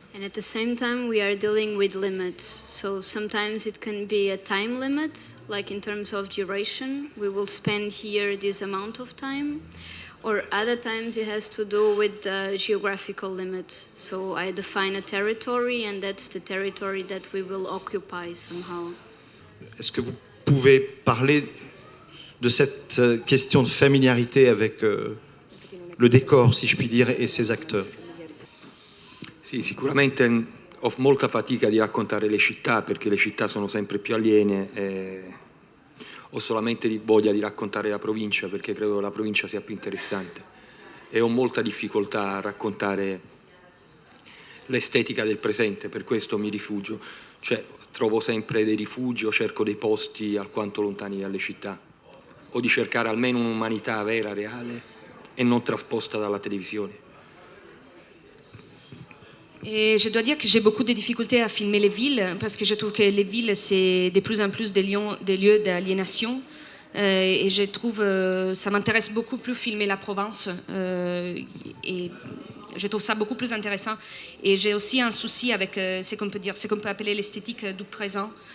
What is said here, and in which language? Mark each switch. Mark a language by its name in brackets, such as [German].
[English] And at the same time, we are dealing with limits. So sometimes it can be a time limit, like in terms of duration. We will spend here this amount of time. Or other times it has to do with geographical limits. So I define a territory, and that's the territory that we will occupy somehow. [French] Est-ce que vous pouvez parler de cette question de familiarité avec le décor, si je puis dire, et ses acteurs? [Italian] Sì, sicuramente ho molta fatica di raccontare le città, perché le città sono sempre più aliene. Ho solamente voglia di raccontare la provincia, perché credo che la provincia sia più interessante. E ho molta difficoltà a raccontare l'estetica del presente, per questo mi rifugio. Cioè, trovo sempre dei rifugi o cerco dei posti alquanto lontani dalle città, o di cercare almeno un'umanità vera, reale et non trasposta dalla télévision. [French] Et je dois dire que j'ai beaucoup de difficultés à filmer les villes, parce que je trouve que les villes, c'est de plus en plus des lieux d'aliénation. Et je trouve, ça m'intéresse beaucoup plus filmer la Provence. Et je trouve ça beaucoup plus intéressant. Et j'ai aussi un souci avec ce qu'on peut appeler l'esthétique du présent.